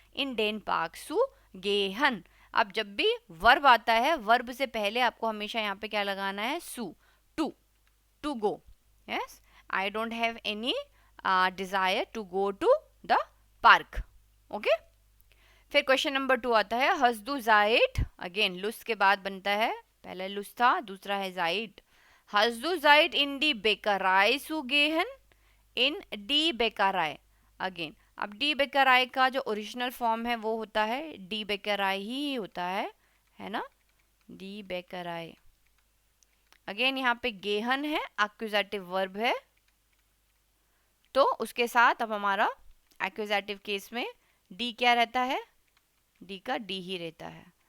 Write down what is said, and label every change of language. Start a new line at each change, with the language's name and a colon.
German: इन डेन पार्क सु गेहन।
Hindi: अब जब भी वर्ब आता है, वर्ब से पहले आपको हमेशा यहाँ पे क्या लगाना है, सु, to go.
English: Yes, I don't have any desire to go to the park.
Hindi: Okay, फिर क्वेश्चन नंबर 2 आता है
German: hast du Zeit,
Hindi: again lust के बाद बनता है, पहले लुस्ट था, दूसरा है Zeit।
German: hast du Zeit in die Bäckerei zu gehen? in die Bäckerei,
Hindi: again अब डी बेकराई का जो ओरिजिनल फॉर्म है वो होता है डी बेकराई ही होता है ना, डी बेकराई। अगेन यहाँ पे गेहन है, एक्यूजेटिव वर्ब है, तो उसके साथ अब हमारा एक्यूजेटिव केस में डी क्या रहता है, डी का डी ही रहता है।